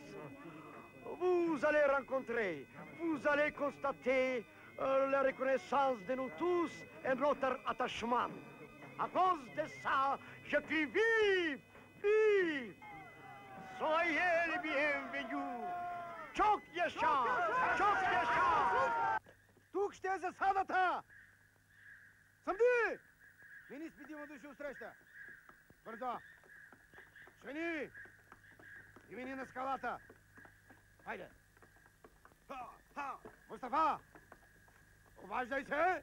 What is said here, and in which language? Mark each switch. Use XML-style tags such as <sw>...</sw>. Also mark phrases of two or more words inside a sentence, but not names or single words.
<fr>Vous allez rencontrer, vous allez constater la reconnaissance de nous tous et notre attachement. À cause de ça, je crie vive, vive. Soyez les bienvenus.</fr> <tr>Çok yaşa! Çok yaşa!</tr> <bg>Тук ще е засадата! Съмди! Мини с петима души усреща. Бързо! Жени! И мини на скалата! Хайде! Мустафа! Обаждай се!</bg>